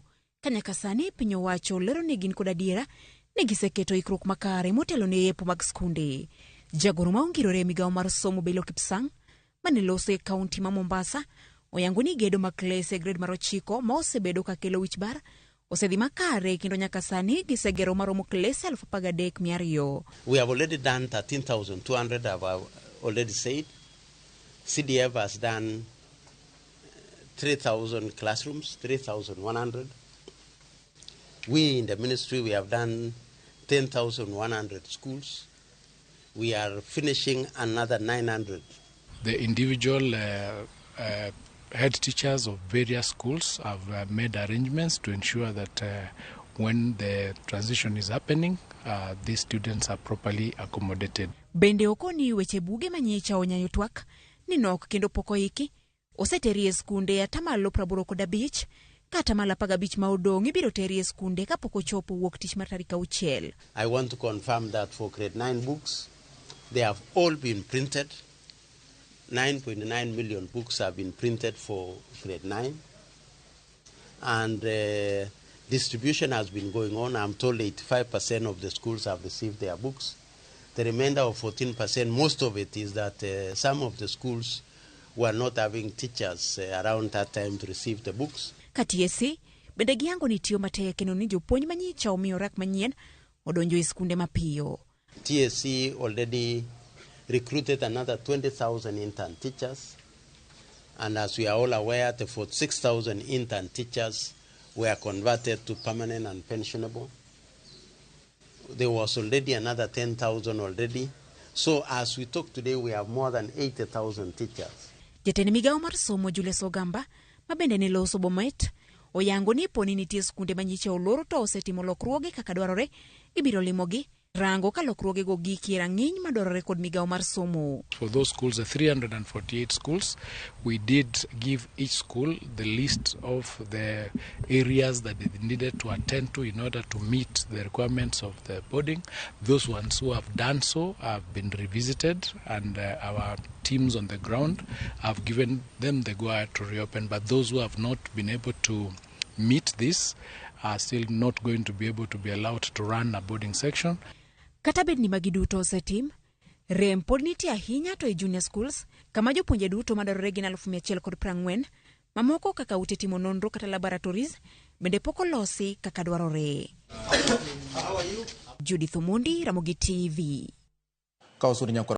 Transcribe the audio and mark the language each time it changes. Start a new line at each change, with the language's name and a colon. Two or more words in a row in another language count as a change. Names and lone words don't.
Luo (Kenya and Tanzania): Kanyaka sani piny owacho lero ni gin kod adiera ni giseketo ikruok makare motelo ne yepo mag skunde. Jagoro ma ongirore Migao mar Somo Belio Kipsang mane loso e kaunti ma Mombasa oyangoni gedo mag klese grade mar 9 ma osebedo ka kelo wich bar osedhi makare kendo nyaka sani gisegero maromo klese 13,200.
English: We have already done 13,200, I've already said. CDF has done 3,000 classrooms, 3,100. We in the ministry, we have done 10,100 schools. We are finishing another 900. The individual head teachers of various schools have made arrangements to ensure that when the transition is happening, these students are properly accommodated.
Luo (Kenya and Tanzania): Bende okoni weche buge manyicha onyayo twak ni nok kendo poko iki oseterie skunde atamalo 85 kata mala 15 ma odong ibiro terie skunde kapok ochopo wuok tich mar tarik 6.
English: I want to confirm that for grade 9 books, they have all been printed. 9.9 million books have been printed for grade 9. And distribution has been going on. I'm told 85% of the schools have received their books. The remainder of 14%, most of it is that some of the schools were not having teachers around that time to receive the books.
Luo (Kenya and Tanzania): Katiesi, bende giango ni tiyo matek ni jopuonj manyicha omiyo rak manyien odonjo e skunde mapiyo.
English: TSC already recruited another 20,000 intern teachers, and as we are all aware, the 46,000 intern teachers were converted to permanent and pensionable. There was already another 10,000 already. So as we talk today, we have more than 80,000 teachers.
Luo (Kenya and Tanzania): Jatend Migao mar Somo Julius Ogamba mabende ne loso Bomet oyango ni poni nitie skunde manyicha oloro to osetimo lokruoge kaka dwarore ibiro limogi rango ka lokruoge go giki rang'iny madwarore kod Migao mar Somo.
English: For those schools, the 348 schools, we did give each school the list of the areas that they needed to attend to in order to meet the requirements of the boarding. Those ones who have done so have been revisited, and our teams on the ground have given them the go-ahead to reopen. But those who have not been able to meet this are still not going to be able to be allowed to run a boarding section.
Luo (Kenya and Tanzania): Kata bed ni magiduto osetim, rem pod nitie ahinya to e
English: junior schools,
Luo (Kenya and Tanzania): kama jopuonje duto madwarore gin 140, mamoko kaka ute timo nonro kata laboratories, bende pok olosi kaka dwarore. Judith Omondi, Ramogi TV.